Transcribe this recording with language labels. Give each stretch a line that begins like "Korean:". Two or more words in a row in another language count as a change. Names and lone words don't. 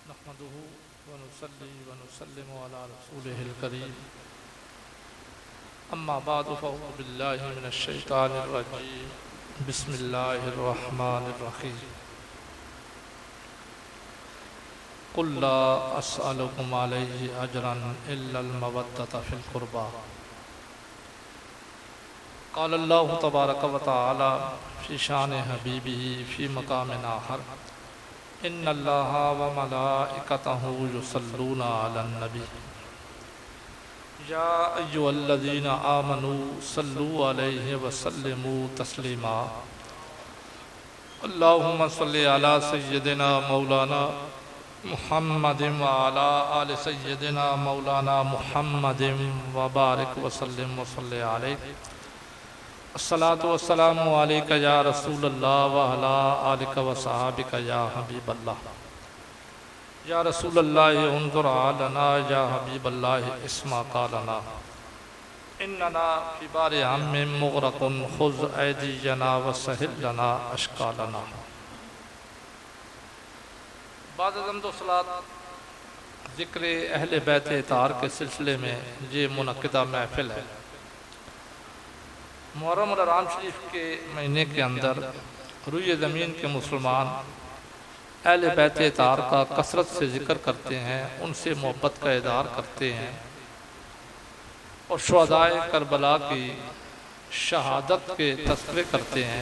Arabic: نحمده ونصلي ونسلم على رسوله الكريم أما بعد فأعوذ بالله من الشيطان الرجيم بسم الله الرحمن الرحيم قل لا أسألكم عليه أجرا إلا المودة في القربى قال الله تبارك وتعالى في شأن حبيبه في مقام آخر إن الله وملائكته يصلون على النبي يا أيها الذين آمنوا صلوا عليه وسلموا تسليما اللهم صل على سيدنا مولانا محمد وعلى آل سيدنا مولانا محمد وبارك وسلم وصل عليه الصلاة والسلام عليك يا رسول الله وعلى آلك وصحابك يا حبيب الله يا رسول الله انظر إلينا يا حبيب الله اسمع قالنا إننا في بحر هم مغرقون خذ أيدينا وسهل لنا أشكالنا.
Urdu: بعد حمد و صلاۃ ذکر اہل بیت اطہار کے سلسلے میں یہ منعقدہ محفل ہے. محرم اور رمضان شریف کے مہینے کے اندر روئے زمین کے مسلمان اہل بیت اطہار کا کثرت سے ذکر کرتے ہیں، ان سے محبت کا اظہار کرتے ہیں اور شہدائے کربلا کی شہادت کے تذکرے کرتے ہیں.